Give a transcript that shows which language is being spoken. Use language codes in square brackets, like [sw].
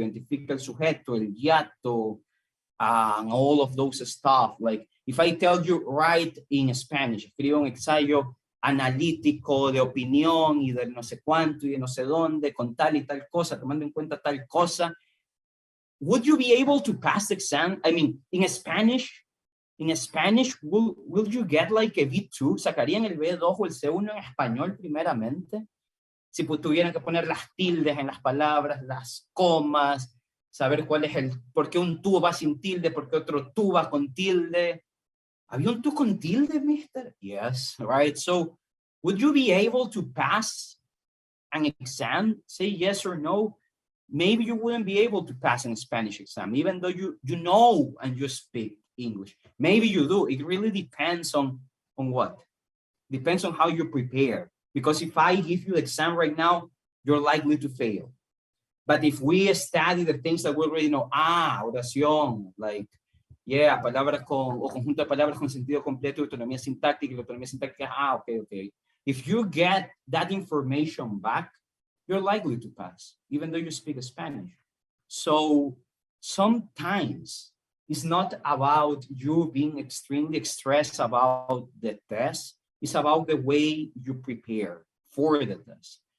[es] Identifica el sujeto, el hiato, [en] and all of those stuff. Like, if I tell you write in Spanish, [es] escriba un ensayo analítico de opinión y de no sé cuánto y de no sé dónde, con tal y tal cosa, [en] tomando en cuenta tal cosa, would you be able to pass the exam? I mean, in Spanish, will you get like a B2? [es] ¿Sacarían el B2 o el C1 en español primeramente? Si tuvieran que poner las tildes en las palabras, las comas, saber cuál es por qué un tú va sin tilde, por qué otro tú va con tilde. ¿Había un tú con tilde, mister? [en] Yes, right? So, would you be able to pass an exam? Say yes or no. Maybe you wouldn't be able to pass an Spanish exam, even though you know and you speak English. Maybe you do. It really depends on what? Depends on how you prepare. Because if I give you the exam right now, you're likely to fail. But if we study the things that we already know, [es] oración, like, yeah, palabras o conjunto de palabras con sentido completo, autonomía sintáctica, y la autonomía sintáctica, okay. [en] If you get that information back, you're likely to pass, even though you speak Spanish. So sometimes it's not about you being extremely stressed about the test. It's about the way you prepare for the test.